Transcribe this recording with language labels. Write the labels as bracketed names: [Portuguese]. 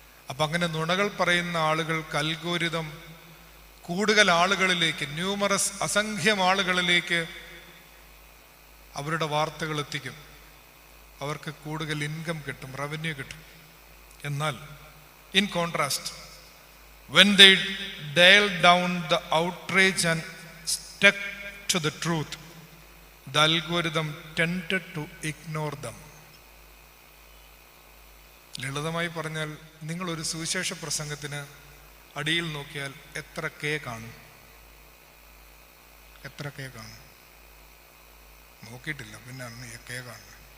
[Malayalam] അപ്പം അങ്ങനെ നുണകൾ പറയുന്ന ആളുകൾക്ക് അൽഗോരിതം കൂടുതൽ ആളുകളിലേക്ക്, ന്യൂമറസ് അസംഖ്യം ആളുകളിലേക്ക് അവരുടെ വാർത്തകൾ എത്തിക്കും. അവർക്ക് കൂടുതൽ ഇൻകം കിട്ടും, റവന്യൂ കിട്ടും. [English] എന്നാൽ in contrast, when they dial down the outrage and stuck to the truth, the algorithm tended to ignore them. [Malayalam] ലളിതമായി പറഞ്ഞാൽ, നിങ്ങളൊരു സുവിശേഷ പ്രസംഗത്തിന് അടിയിൽ നോക്കിയാൽ എത്ര കെ കാണും? എത്ര കെ കാണും? നോക്കിയിട്ടില്ല, പിന്നെ കെ കാണും.